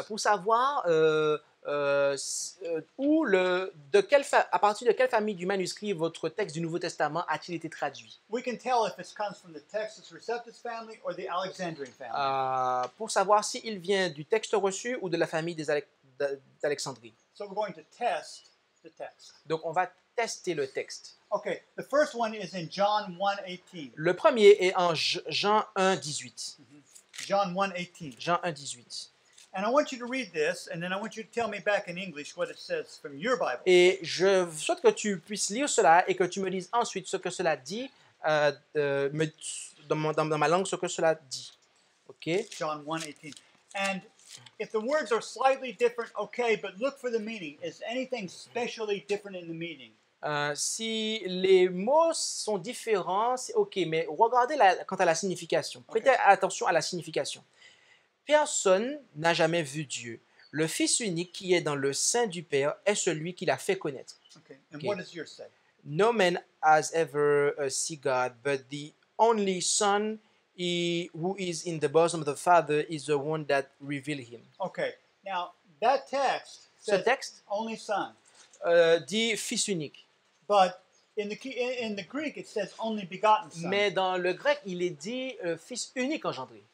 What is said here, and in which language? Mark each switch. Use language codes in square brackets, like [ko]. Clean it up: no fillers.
[fr] Pour savoir à partir de quelle famille du manuscrit votre texte du Nouveau Testament a-t-il été traduit. [en] We can tell if it comes from the Textus Receptus family or the Alexandrian family. [fr] Pour savoir s'il vient du texte reçu ou de la famille d'Alexandrie. [en] So we're going to test the text. [fr] Donc, on va tester le texte. [en] Okay, the first one is in John 1:18. [fr] Le premier est en Jean 1,18. [en] John 1:18. [fr] Jean 1,18. [en] And I want you to read this, and then I want you to tell me back in English what it says from your Bible. [fr] Et je souhaite que tu puisses lire cela et que tu me lises ensuite ce que cela dit, dans ma langue, ce que cela dit. [en] OK? John 1:18. And if the words are slightly different, okay, but look for the meaning. Is anything specially different in the meaning? [fr] Si les mots sont différents, c'est OK, mais regardez quant à la signification. Prêtez attention à la signification. Personne n'a jamais vu Dieu. Le Fils unique qui est dans le sein du Père est celui qui l'a fait connaître. [en] Okay. And Okay. what does yours say? No man has ever seen God, but the only Son who is in the bosom of the Father is the one that revealed him. Okay. Now, that text [fr] Ce [en] says [fr] texte [en] only son. [fr] dit Fils unique. [en] But in the Greek, it says only begotten son. [fr] Mais dans le grec, il est dit Fils unique engendré.